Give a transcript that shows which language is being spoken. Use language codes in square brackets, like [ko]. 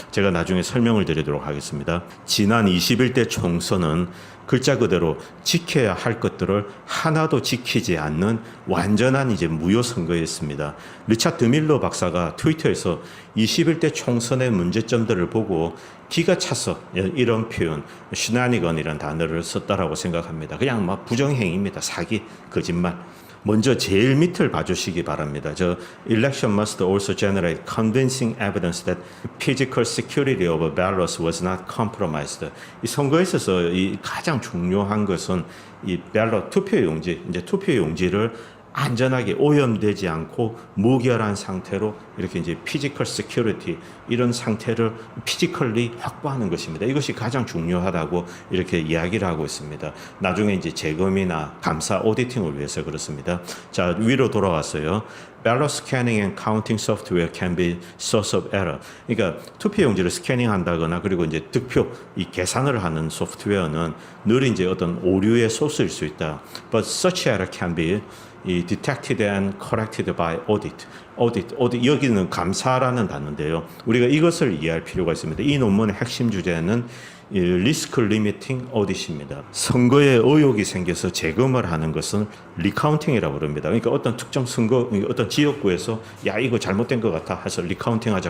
[ko] 제가 나중에 설명을 드리도록 하겠습니다. 지난 21대 총선은 글자 그대로 지켜야 할 것들을 하나도 지키지 않는 완전한 이제 무효 선거였습니다. 리차드 드밀러 박사가 트위터에서 21대 총선의 문제점들을 보고 기가 차서 이런 표현, 슈나니건이라는 단어를 썼다라고 생각합니다. 그냥 막 부정행위입니다. 사기, 거짓말. 먼저 제일 밑을 봐주시기 바랍니다. [en] Election must also generate convincing evidence that physical security of ballots was not compromised. [ko] 이 선거에 있어서 이 가장 중요한 것은 이 밸럿 투표용지, 이제 투표용지를 안전하게 오염되지 않고 무결한 상태로 이렇게 이제 피지컬 시큐리티 이런 상태를 피지컬리 확보하는 것입니다. 이것이 가장 중요하다고 이렇게 이야기를 하고 있습니다. 나중에 이제 재검이나 감사 오디팅을 위해서 그렇습니다. 자, 위로 돌아왔어요. [en] Ballot scanning and counting software can be source of error. [ko] 그러니까 투표용지를 스캐닝한다거나 그리고 이제 득표 이 계산을 하는 소프트웨어는 늘 이제 어떤 오류의 소스일 수 있다. [en] But such error can be detected and corrected by audit. [ko] 여기는 감사라는 단어인데요. 우리가 이것을 이해할 필요가 있습니다. 이 논문의 핵심 주제는 리스크 리미팅 오디트입니다. 선거에 의혹이 생겨서 재검을 하는 것은 리카운팅이라고 부릅니다. 그러니까 어떤 특정 선거, 어떤 지역구에서 야 이거 잘못된 것 같아 해서 리카운팅하자.